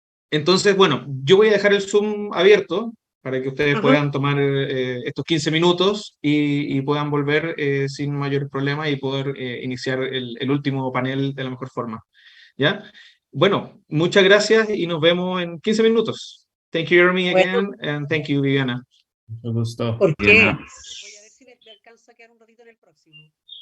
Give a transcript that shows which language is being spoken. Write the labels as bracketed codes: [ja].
[es] Entonces, bueno, yo voy a dejar el Zoom abierto para que ustedes puedan tomar estos 15 minutos y puedan volver sin mayores problemas y poder iniciar el último panel de la mejor forma. ¿Ya? Bueno, muchas gracias y nos vemos en 15 minutos. [en] Thank you, Jeremy, again, and thank you, Viviana. [es] Mucho gusto. ¿Por qué? Diana. Voy a ver si me alcanzo a quedar un ratito en el próximo.